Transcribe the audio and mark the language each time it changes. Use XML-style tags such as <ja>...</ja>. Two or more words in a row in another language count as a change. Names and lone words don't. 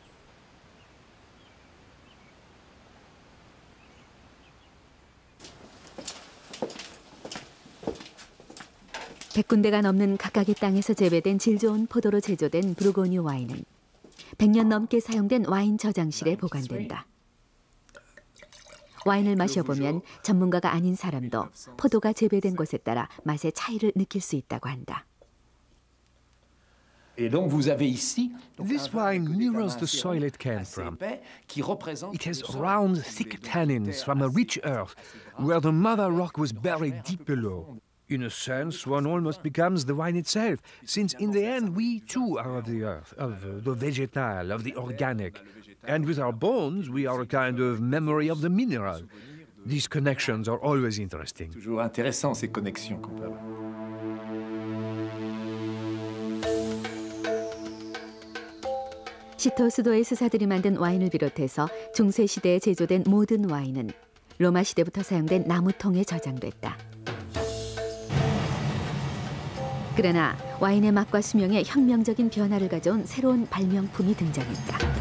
<ko>(100군데가) 넘는 각각의 땅에서 재배된 질 좋은 포도로 제조된 부르고뉴 와인은 100년 넘게 사용된 와인 저장실에 보관된다. 와인을 마셔보면 전문가가 아닌 사람도 포도가 재배된 곳에 따라 맛의 차이를 느낄 수 있다고 한다.</ko> <en>This wine mirrors the soil it came from. It has round, thick tannins from a rich earth, where the mother rock was buried deep below. In a sense, one almost becomes the wine itself, since in the end we too are of the earth, of the vegetal, of the organic. And with our bones, we are a kind of memory of the mineral. These connections are always interesting.</en> <fr>Toujours intéressant ces connexions qu'on peut avoir.</fr> <ko>시토 수도의 수사들이 만든 와인을 비롯해서 중세 시대에 제조된 모든 와인은 로마 시대부터 사용된 나무통에 저장됐다. 그러나 와인의 맛과 수명에 혁명적인 변화를 가져온 새로운 발명품이 등장했다.</ko>